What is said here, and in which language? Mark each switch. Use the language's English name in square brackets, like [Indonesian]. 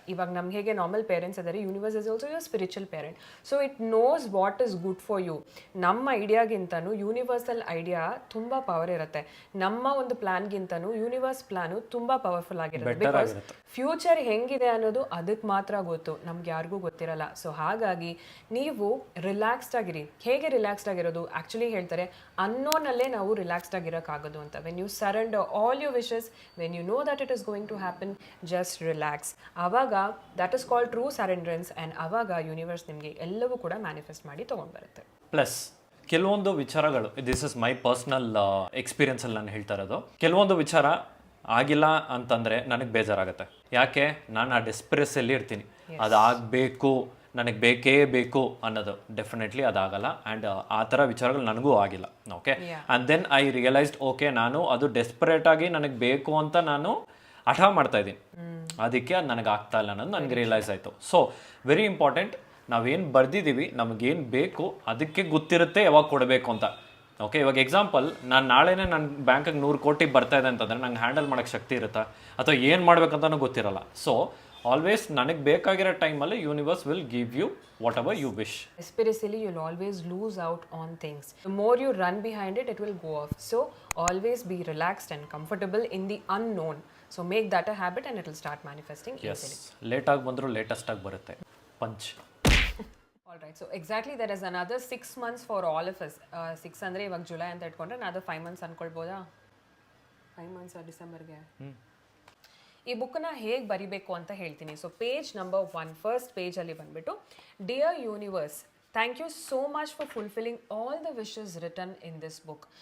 [Kannada] ಇವಾಗ ನಮ್ಗೆ ಹೇಗೆ ನಾರ್ಮಲ್ ಪೇರೆಂಟ್ಸ್ ಇದ್ದಾರೆ, [English] Universe is also your spiritual parent. So it knows what is good for you. [Kannada] ನಮ್ಮ ಐಡಿಯಾಗಿಂತನೂ universal idea ತುಂಬ ಪವರ್ ಇರುತ್ತೆ. ನಮ್ಮ ಒಂದು ಪ್ಲಾನ್ಗಿಂತನೂ ಯೂನಿವರ್ಸ್ ಪ್ಲಾನು ತುಂಬ ಪವರ್ಫುಲ್ ಆಗಿರುತ್ತೆ. ಬಿಕಾಸ್ ಫ್ಯೂಚರ್ ಹೆಂಗಿದೆ ಅನ್ನೋದು ಅದಕ್ಕೆ ಮಾತ್ರ ಗೊತ್ತು, ನಮ್ಗೆ ಯಾರಿಗೂ ಗೊತ್ತಿರಲ್ಲ. ಸೊ ಹಾಗಾಗಿ ನೀವು ರಿಲ್ಯಾಕ್ಸ್ಡ್ ಆಗಿರಿ. ಹೇಗೆ ರಿಲ್ಯಾಕ್ಸ್ಡ್ ಆಗಿರೋದು? ಆ್ಯಕ್ಚುಲಿ ಹೇಳ್ತಾರೆ ಅನ್ನೋನಲ್ಲೇ ನಾವು ರಿಲ್ಯಾಕ್ಸ್ಡ್ ಆಗಿರೋಕ್ಕಾಗೋದು ಅಂತ. [English] When you surrender all your wishes, when you know that it is going to happen, just relax. [Kannada] Avaga [English] that is called true surrenderance, and [Kannada] avaga universe ನಿಮಗೆ ಎಲ್ಲವೂ ಕೂಡ ಮ್ಯಾನಿಫೆಸ್ಟ್ ಮಾಡಿ ತೊಗೊಂಡು ಬರುತ್ತೆ. ಪ್ಲಸ್ ಕೆಲವೊಂದು ವಿಚಾರಗಳು, [English] this is my personal [Kannada] ಎಕ್ಸ್ಪೀರಿಯನ್ಸಲ್ಲಿ ನಾನು ಹೇಳ್ತಾ ಇರೋದು, ಕೆಲವೊಂದು ವಿಚಾರ ಆಗಿಲ್ಲ ಅಂತಂದರೆ ನನಗೆ ಬೇಜಾರಾಗುತ್ತೆ. ಯಾಕೆ? ನಾನು ಆ ಡೆಸ್ಪರೆಸ್ಸಲ್ಲಿ ಇರ್ತೀನಿ, ಅದಾಗಬೇಕು, ನನಗೆ ಬೇಕೇ ಬೇಕು ಅನ್ನೋದು. ಡೆಫಿನೆಟ್ಲಿ ಅದಾಗಲ್ಲ. ಆ್ಯಂಡ್ ಆ ಥರ ವಿಚಾರಗಳು ನನಗೂ ಆಗಿಲ್ಲ. Okay, [English] and then I realised, [Kannada] okay, ನಾನು ಅದು ಡೆಸ್ಪರೇಟಾಗಿ ನನಗೆ ಬೇಕು ಅಂತ ನಾನು ಹಠ ಮಾಡ್ತಾ ಇದ್ದೀನಿ, ಅದಕ್ಕೆ ಅದು ನನಗೆ ಆಗ್ತಾ ಇಲ್ಲ ಅನ್ನೋದು ನನಗೆ ರಿಯಲೈಸ್ ಆಯಿತು. ಸೊ ವೆರಿ ಇಂಪಾರ್ಟೆಂಟ್, ನಾವೇನು ಬರೆದಿದ್ದೀವಿ ನಮಗೇನು ಬೇಕು ಅದಕ್ಕೆ ಗೊತ್ತಿರುತ್ತೆ ಯಾವಾಗ ಕೊಡಬೇಕು ಅಂತ. ಓಕೆ, ಇವಾಗ ಎಕ್ಸಾಂಪಲ್, ನಾನು ನಾಳೆನೇ ನನ್ನ ಬ್ಯಾಂಕಿಗೆ 100 ಕೋಟಿ ಬರ್ತಾ ಇದೆ ಅಂತಂದರೆ ನಂಗೆ ಹ್ಯಾಂಡಲ್ ಮಾಡೋಕ್ಕೆ ಶಕ್ತಿ ಇರುತ್ತಾ, ಅಥವಾ ಏನು ಮಾಡ್ಬೇಕಂತನೂ ಗೊತ್ತಿರಲ್ಲ. [English] so always [Kannada] ನನಗೆ ಬೇಕಾಗಿರೋ ಟೈಮಲ್ಲಿ [English] Universe will give you whatever you wish. Spiritually, you'll always lose out on things. The more you run behind it, it will go off. So always be relaxed and comfortable in the unknown. So make that a habit and it will start manifesting easily. [Kannada] ಲೇಟಾಗಿ ಬಂದರೂ ಲೇಟೆಸ್ಟಾಗಿ ಬರುತ್ತೆ. Punch. [English] All right, so exactly there is another 6 months for all of us. [Kannada] 6 ಅಂದರೆ ಇವಾಗ July ಅಂತ ಇಟ್ಕೊಂಡ್ರೆ [English] another 5 months [Kannada] ಅನ್ಕೊಳ್ಬೋದಾ? 5 months ಡಿಸೆಂಬರ್ಗೆ. ಈ ಬುಕ್ಕನ್ನ ಹೇಗೆ ಬರಿಬೇಕು ಅಂತ ಹೇಳ್ತೀನಿ. ಸೊ ಪೇಜ್ ನಂಬರ್ 1, ಫಸ್ಟ್ ಪೇಜಲ್ಲಿ ಬಂದುಬಿಟ್ಟು, [English] Dear universe, thank you so much for fulfilling all the wishes return in this book.